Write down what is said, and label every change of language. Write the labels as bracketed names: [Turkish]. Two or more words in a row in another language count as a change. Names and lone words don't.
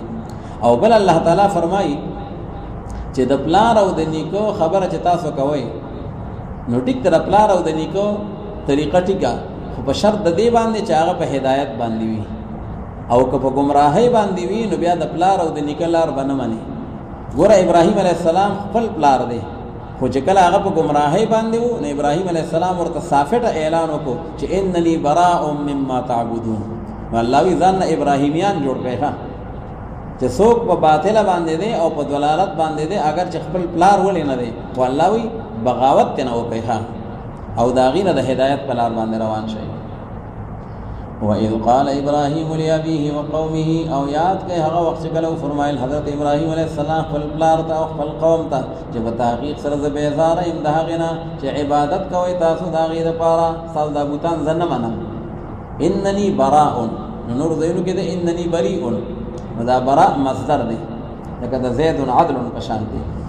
[Pashto] او بل الله تعالی فرمایي چې د پلار او د نیکو خبره چې تاسو کوئ نو ټیک تر پلار او د نیکو طریقه ټیکا، خو په شرط د دې باندې چې هغه په هدایت باندې وي، او که په گمراهۍ باندې وي نو بیا د پلار او د نیکه لار به نه مني. ګوره ابراهیم علیه السلام خپل پلار دی، خو چې کله هغه په گمراهۍ باندې و نو ابراهیم علیه السلام ورته صافټه اعلان وکړو چې [Arabic] انني براء مما تعبدون. [Pashto] الله وی ځان ابراهیمیان جوړ کړي چې څوک په باطله باندې دی او په ضلالت باندې دی، اگر چې خپل پلار ولې نه دی، خو الله وی بغاوت نه وکړي او دا غینه د هدایت په لار باندې روان شي. [Arabic] وَإِذْ قَالَ إِبْرَاهِيمُ لِأَبِيهِ وَقَوْمِهِ، [Pashto] او یاد کړئ هغه وخت چې کله فرمایل حضرت ابراهیم علیه السلام خپل پلار ته او خپل قوم ته چې په تحقیق سره زه بیزاره یم د هغې نه چې عبادت کوئ تاسو د هغې دپاره، ستاسو دا بوتان زه نه منم. [Arabic] انني براء، [Pashto] نو نور ځایونو کې د [Arabic] انني بریء، [Pashto] نو دا براء مصدر دی لکه د زید عدل په شان دی.